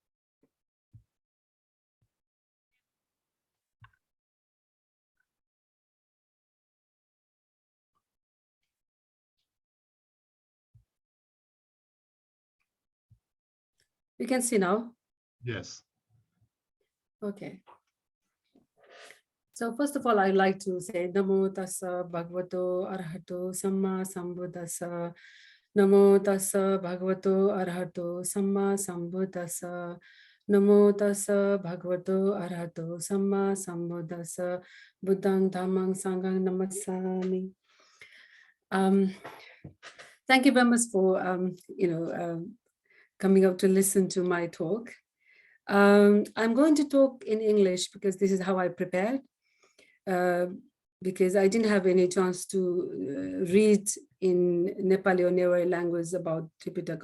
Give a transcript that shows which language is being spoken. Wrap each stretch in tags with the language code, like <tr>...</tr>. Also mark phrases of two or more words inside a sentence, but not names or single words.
<en>You can see now. Yes. Okay. So first of all, I'd like to say</en> <pi>Namo Tassa Bhagavato Arahato Samma Sambuddhassa. Namo Tassa Bhagavato Arahato Samma Sambuddhassa. Namo Tassa Bhagavato Arahato Samma Sambuddhassa. Buddhang Dhammang Sanghang Namasami.</pi> <en>Thank you very much for coming up to listen to my talk. I'm going to talk in English because this is how I prepared. Because I didn't have any chance to read in Nepali or Newari language about Tripitaka.</en>